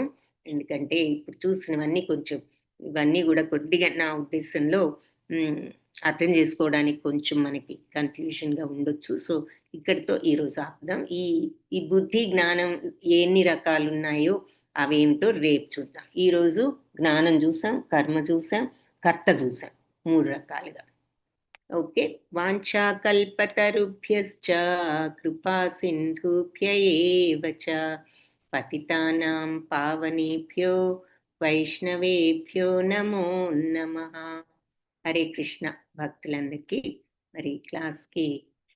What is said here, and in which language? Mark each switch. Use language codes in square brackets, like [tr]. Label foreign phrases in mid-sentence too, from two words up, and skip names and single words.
[te] ఎందుకంటే ఇప్పుడు చూసినవన్నీ కొంచెం, ఇవన్నీ కూడా కొద్దిగా నా ఉద్దేశంలో అర్థం చేసుకోవడానికి కొంచెం మనకి కన్ఫ్యూజన్గా ఉండొచ్చు. సో ఇక్కడితో ఈరోజు ఆపుదాం. ఈ బుద్ధి జ్ఞానం ఎన్ని రకాలు ఉన్నాయో అవేంటో రేపు చూద్దాం. ఈరోజు జ్ఞానం చూసాం, కర్మ చూసాం, కర్త చూసాం, 3 రకాలుగా. ఓకే. [sa] వాంఛాకల్పతరుభ్యశ్చ కృపా సింధుభ్య ఏవ చ పతితానాం పావనేభ్యో వైష్ణవేభ్యో నమో నమః. [te] హరే కృష్ణ. భక్తులందరికీ మరి క్లాస్కి